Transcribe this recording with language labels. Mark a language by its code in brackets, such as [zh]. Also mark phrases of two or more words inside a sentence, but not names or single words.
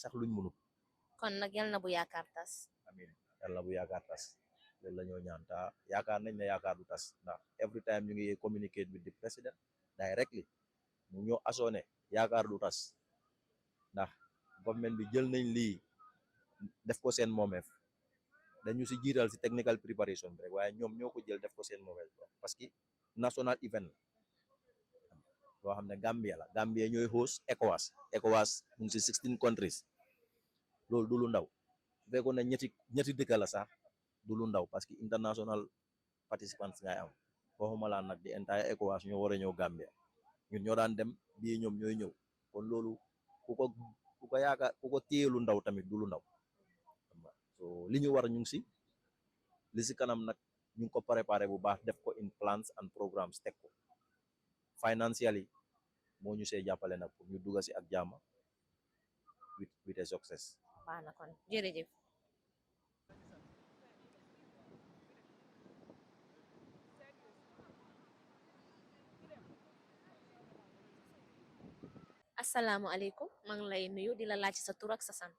[wo] kon nag yal na bu yaakaar tas. amiin yal na bu yaakaar tas loolu la ñoo ñaan ta yaakaar nañ ne yaakaar du tas ndax [en] every time [wo] ñu ngi [en] communicate with the president directly [wo] mu ñoo assoné yaakaar du tas ndax government bi jël nañ lii def ko seen moomeef dañu si jiital si [en] technical preparation [wo] bi rek waaye ñoom ñoo ko jël def ko seen moomeef [fr] parce que [en] national event [wo] loo xam ne Gambia la Gambia ñooy host ECOWAS mu ngi si 16 countries loolu du lu ndaw su fekkoon ne ñetti dëkk la sax du lu ndaw [fr] parce que [en] international participants [wo] ngay am waxuma laa nag di entire ECOWAS ñoo war a ñëw Gambia ñun ñoo daan dem bii ñoom ñooy ñëw kon loolu ku ko yaakaar ku ko téye lu ndaw tamit du lu ndaw so li ñu war ñu ngi si li si kanam nag ñu ngi ko préparé bu baax def ko [en] in plans and programmes [wo] teg ko financially moo ñu see jàppale nag pour ñu dugga si ak jàmm [en] with a success. [wo] baax na kon jërëjëf. asalaamualeykum maa ngi lay nuyu di la laaj sa tur ak sa sant.